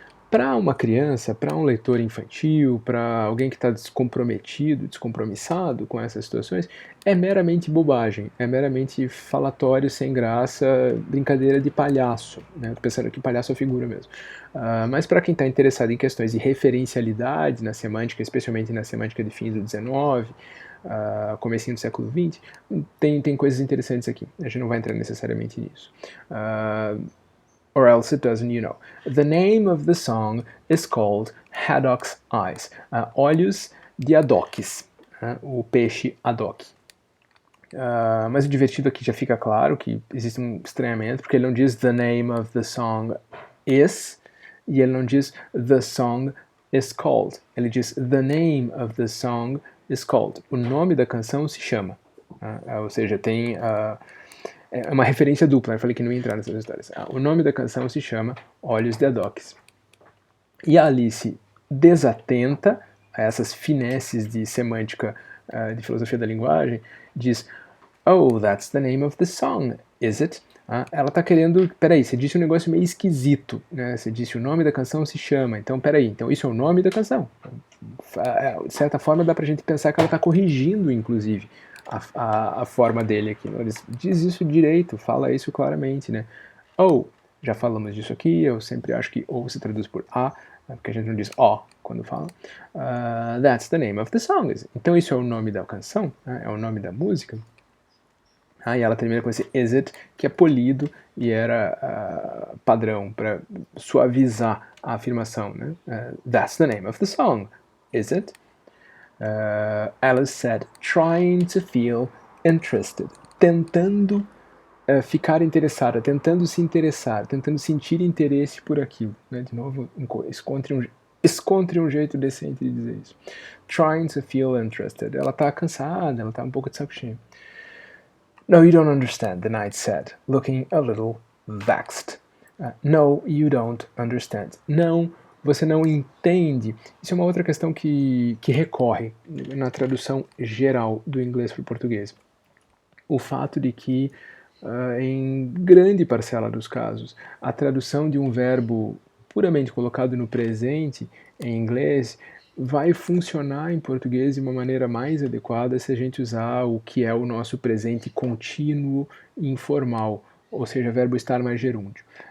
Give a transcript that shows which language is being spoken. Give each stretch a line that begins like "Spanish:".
Portuguese: Para uma criança, para um leitor infantil, para alguém que está descomprometido, descompromissado com essas situações, é meramente bobagem, é meramente falatório sem graça, brincadeira de palhaço, né? Pensando que palhaço é figura mesmo. Mas para quem está interessado em questões de referencialidade na semântica, especialmente na semântica de fins do XIX, comecinho do século XX, tem coisas interessantes aqui. A gente não vai entrar necessariamente nisso.
English: Or else it doesn't, you know. The name of the song is called Haddock's Eyes.
Portuguese: Olhos de Haddock's, o peixe Haddock. Mas o divertido aqui já fica claro que existe um estranhamento, porque ele não diz
English: the name of the song is,
Portuguese: e ele não diz
English: the song is called.
Portuguese: Ele diz
English: the name of the song is called.
Portuguese: O nome da canção se chama. Ou seja, tem... é uma referência dupla, eu falei que não ia entrar nessas histórias. O nome da canção se chama Olhos de Haddock. E a Alice, desatenta a essas finesses de semântica, de filosofia da linguagem, diz,
English: oh, that's the name of the song, is it?
Portuguese: Ela está querendo, peraí, você disse um negócio meio esquisito, né? Você disse o nome da canção se chama, então peraí, então isso é o nome da canção. De certa forma dá pra gente pensar que ela está corrigindo, inclusive, a forma dele aqui. Ele diz isso direito, fala isso claramente, né? Ou, já falamos disso aqui, eu sempre acho que ou se traduz por porque a gente não diz ó quando fala.
English: That's the name of the song.
Portuguese: Então isso é o nome da canção, é o nome da música. E ela termina com esse is it, que é polido e era padrão para suavizar a afirmação, né?
English: That's the name of the song, is it? Alice said, trying to feel interested.
Portuguese: Tentando ficar interessada, tentando se interessar, tentando sentir interesse por aquilo. Né? De novo, encontre um jeito decente de dizer isso.
English: Trying to feel interested.
Portuguese: Ela está cansada, ela está um pouco de saco cheio.
English: No, you don't understand, the knight said, looking a little vexed. No, you don't understand.
Portuguese: Não, você não entende. Isso é uma outra questão que recorre na tradução geral do inglês para o português. O fato de que, em grande parcela dos casos, a tradução de um verbo puramente colocado no presente em inglês vai funcionar em português de uma maneira mais adequada se a gente usar o que é o nosso presente contínuo informal, ou seja, verbo estar mais gerúndio.